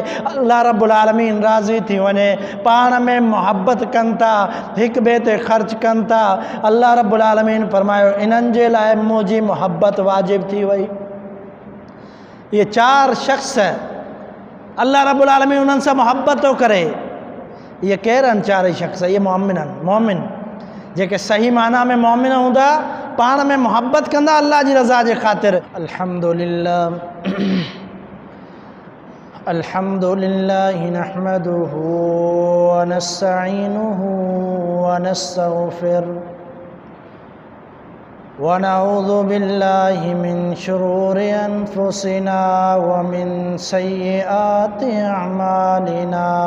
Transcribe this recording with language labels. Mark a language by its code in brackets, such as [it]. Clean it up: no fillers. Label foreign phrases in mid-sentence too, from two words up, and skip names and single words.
[sd] अल्लाह रब्बुल आलमीन राज़ी थी वञे। पाण में मोहब्बत कनि था, हिक ॿिए ते ख़र्च कनि था, अल्लाह रब्बुल आलमीन फरमायो इन्हनि जे लाइ मुंहिंजी मोहब्बत वाजिब थी वई। ये 4 शख़्स अल्लाह रब्बुल आलमीन उन्हनि सां मोहब्बत थो करे। ये कहिड़नि 4 शख़्स? ये मोमिन जेके सही माना में मोमिन हूंदा, पाण में मोहब्बत कंदा अल्लाह जी रज़ा जे ख़ातिर। [ar] الحمد لله الحمد لله نحمده ونستعينه ونستغفره ونعوذ بالله من شرور أنفسنا ومن سيئات أعمالنا.